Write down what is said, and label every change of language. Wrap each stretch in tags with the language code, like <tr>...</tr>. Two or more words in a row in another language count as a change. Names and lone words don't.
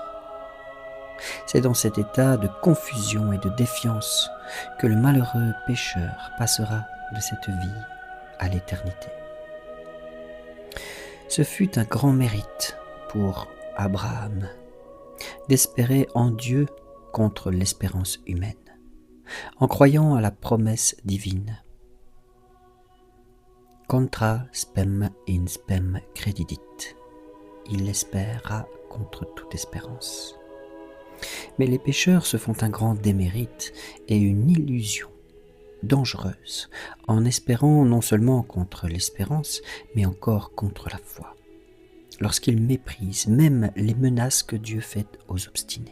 <fr>C'est dans cet état de confusion et de défiance que le malheureux pécheur passera de cette vie à l'éternité. Ce fut un grand mérite pour Abraham d'espérer en Dieu contre l'espérance humaine, en croyant à la promesse divine.</fr> <la>Contra spem in spem credidit.</la> <fr>Il espéra contre toute espérance. Mais les pécheurs se font un grand démérite et une illusion dangereuse en espérant non seulement contre l'espérance, mais encore contre la foi, lorsqu'ils méprisent même les menaces que Dieu fait aux obstinés.</fr>